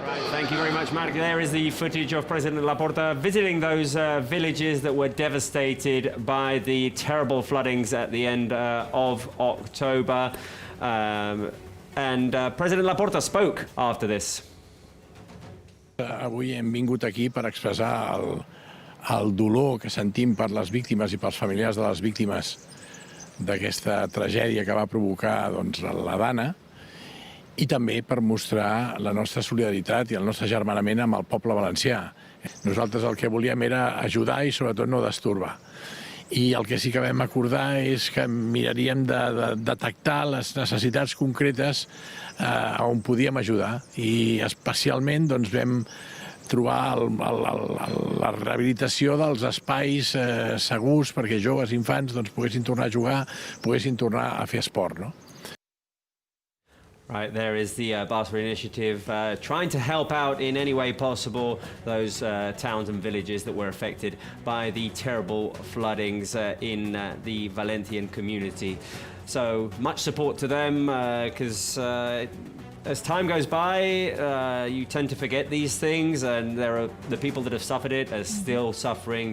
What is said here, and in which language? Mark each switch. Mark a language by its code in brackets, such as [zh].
[en] Thank you very much, Marc. There is the footage of President Laporta visiting those villages that were devastated by the terrible floodings at the end of October. And President Laporta spoke after this. [ca] Avui hem vingut aquí per expressar el dolor que sentim per les víctimes i pels familiars de les víctimes d'aquesta tragèdia que va provocar doncs, la Dana, i també per mostrar la nostra solidaritat i el nostre germanament amb el poble valencià. Nosaltres el que volíem era ajudar i sobretot no destorbar. I el que sí que vam acordar és que miraríem de detectar les necessitats concretes on podíem ajudar, i especialment doncs, vam trobar la rehabilitació dels espais segurs perquè joves i infants doncs, poguessin tornar a jugar, poguessin tornar a fer esport, no? [en] Right, there is the Barca initiative trying to help out in any way possible those towns and villages that were affected by the terrible floodings in the Valencian community. So much support to them, because as time goes by, you tend to forget these things, and the people that have suffered it are still suffering.